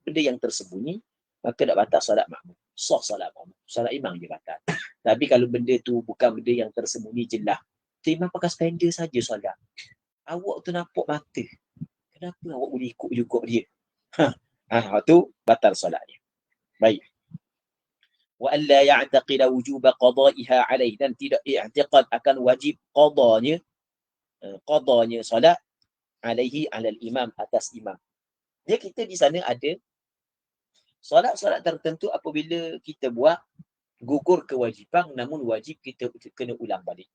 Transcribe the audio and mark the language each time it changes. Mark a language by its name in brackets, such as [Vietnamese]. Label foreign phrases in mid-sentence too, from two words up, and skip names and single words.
[Malay] Benda yang tersembunyi, maka tak batal solat makmum. Sah solat makmum. Solat imam je batal. Tapi kalau benda tu bukan benda yang tersembunyi jelas, tu imam pakai spender saja solat. Awak tu nampak mata. Kenapa awak boleh ikut juga dia? Tu batal solat dia. Baik. [Arabic] وألا يعتقد وجوب قضائها عليه, [Malay] dan tidak i'tiqad akan wajib qadanya solat [Arabic] عليه على الإمام, [Malay] atas imam. Dia kita di sana ada solat-solat tertentu apabila kita buat gugur kewajipan namun wajib kita kena ulang balik.